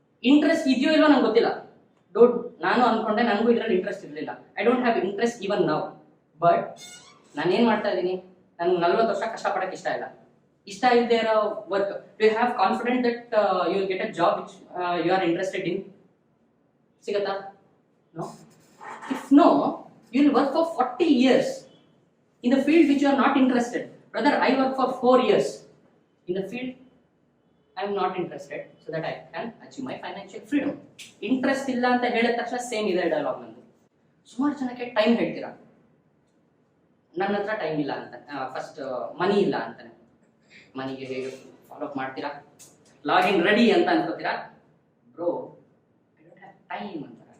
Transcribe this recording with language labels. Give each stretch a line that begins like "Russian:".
Kannada: Interest ಇದೆಯೋ ಇಲ್ವೋ ನಂಗೆ ಗೊತ್ತಿಲ್ಲ. ನಾನು ಅನ್ಕೊಂಡೆ ನನಗೂ ಇದರಲ್ಲಿ ಇಂಟ್ರೆಸ್ಟ್ ಇರಲಿಲ್ಲ.
English: I don't have interest even now.
Kannada: But ನಾನೇನು ಮಾಡ್ತಾ ಇದ್ದೀನಿ, ನನಗೆ 40 ವರ್ಷ ಕಷ್ಟಪಡಕ್ಕೆ ಇಷ್ಟ ಇಲ್ಲ. ಇಷ್ಟ ಇಲ್ಲದೆ ಇರೋ
English: Work, do you have confident that you will get a job which you are interested in?
Kannada: ಸಿಗತ್ತಾ? No.
English: If no, you will work for 40 years in the field which you are not interested. Brother, I work for 4 years in the field I am not interested, so that I can achieve my financial freedom.
Kannada: Interest illa anta ಹೇಳಿದ ತಕ್ಷಣ same ಇದೆ dialogue ನಂದು. ಸುಮಾರು ಜನಕ್ಕೆ time ಹೇಳ್ತೀರಾ, ನನ್ನ ಹತ್ರ time ಇಲ್ಲ ಅಂತ, ಫಸ್ಟ್ ಮನಿ ಇಲ್ಲ ಅಂತಾನೆ. ಮನಿಗೆ ಹೇಗೆ ಫಾಲೋ ಅಪ್ ಮಾಡ್ತೀರಾ? ಲಾಗಿನ್ ರೆಡಿ ಅಂತ ಅನ್ಕೋತೀರಾ?
English: Bro, I don't have time ಅಂತ.